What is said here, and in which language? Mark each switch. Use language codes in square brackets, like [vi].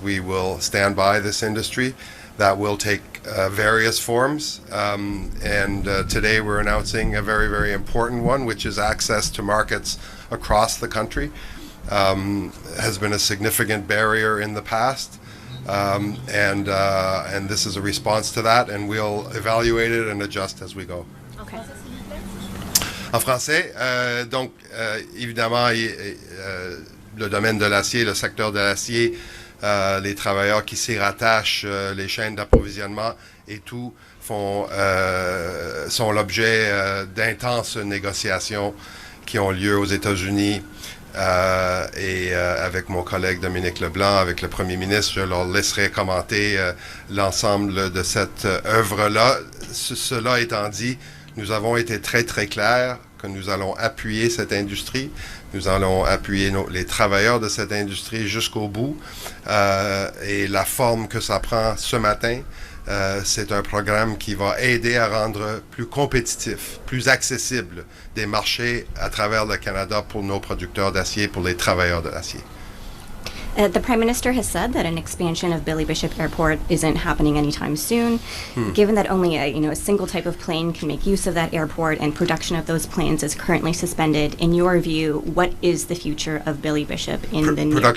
[en] We will stand by this industry. That will take various forms, and today we're announcing a very, very important one, which is access to markets across the country. Has been a significant barrier in the past, and this is a response to that, and we'll evaluate it and adjust as we go. Okay. [fr] En français, donc évidemment, le domaine de l'acier, le secteur de l'acier, les travailleurs qui s'y rattachent, les chaînes d'approvisionnement et tout sont l'objet d'intenses négociations qui ont lieu aux États-Unis et avec mon collègue Dominique Leblanc, avec le Premier ministre, je leur laisserai commenter l'ensemble de cette œuvre-là. Cela étant dit, nous avons été très très clairs que nous allons appuyer cette industrie. Nous allons appuyer les travailleurs de cette industrie jusqu'au bout. Et la forme que ça prend ce matin, c'est un programme qui va aider à rendre plus compétitif, plus accessible des marchés à travers le Canada pour nos producteurs d'acier, pour les travailleurs de l'acier. [en] The Prime Minister has said that an expansion of Billy Bishop Airport isn't happening anytime soon. Given that only a single type of plane can make use of that airport and production of those planes is currently suspended, in your view, what is the future of Billy Bishop in the near